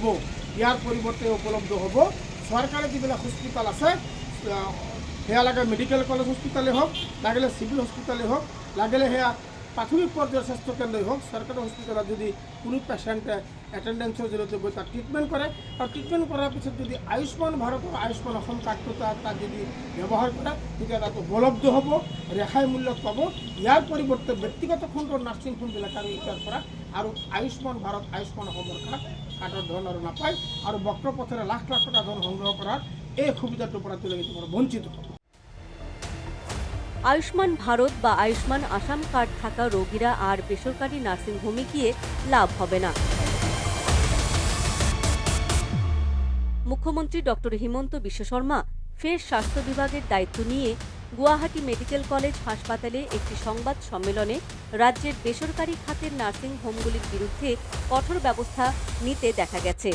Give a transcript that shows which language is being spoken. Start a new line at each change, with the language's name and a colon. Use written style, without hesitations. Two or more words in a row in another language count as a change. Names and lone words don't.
Assamese: ইয়াৰ পৰিৱৰ্তে উপলব্ধ হ'ব চৰকাৰী যিবিলাক হস্পিটেল আছে, সেয়া লাগে
English: medical college hospitalেই
Assamese: হওক, লাগিলে
English: civil hospitalেই
Assamese: হওক, লাগিলে সেয়া প্ৰাথমিক পৰ্যায়ৰ স্বাস্থ্যকেন্দ্ৰই হওক, চৰকাৰী হস্পিটেলত যদি কোনো
English: patientে attendanceৰ
Assamese: জৰিয়তে গৈ তাত ট্ৰিটমেণ্ট কৰে আৰু ট্ৰিটমেণ্ট কৰাৰ পিছত যদি আয়ুষ্মান ভাৰত আৰু আয়ুষ্মান অসম কাৰ্ডটো তাত যদি ব্যৱহাৰ কৰে, তেতিয়া তাত উপলব্ধ হ'ব, ৰেহাই মূল্যত পাব। ইয়াৰ পৰিৱৰ্তে ব্যক্তিগত খণ্ডৰ নাৰ্ছিংহোমবিলাক আৰু এতিয়াৰ পৰা আৰু আয়ুষ্মান ভাৰত, আয়ুষ্মান অসমৰ কাৰ্ডৰ ধন আৰু নাপায় আৰু বক্ৰপথেৰে লাখ লাখ টকা ধন সংগ্ৰহ কৰাৰ এই সুবিধাটোৰ পৰা তেওঁলোকে বঞ্চিত হ'ব।
Bangla: আয়ুষ্মান ভারত বা আয়ুষ্মান আসাম কার্ড থাকা রোগীরা আর বেসরকারি নার্সিংহোমে গিয়ে লাভ হবে না। মুখ্যমন্ত্রী ডক্টর হিমন্ত বিশ্ব শর্মা ফের স্বাস্থ্য বিভাগের দায়িত্ব নিয়ে গুয়াহাটি মেডিকেল কলেজ হাসপাতালে একটি সংবাদ সম্মেলনে রাজ্যের বেসরকারি খাতের
English: nursing homeগুলির
Bangla: বিরুদ্ধে কঠোর ব্যবস্থা নিতে দেখা গেছে।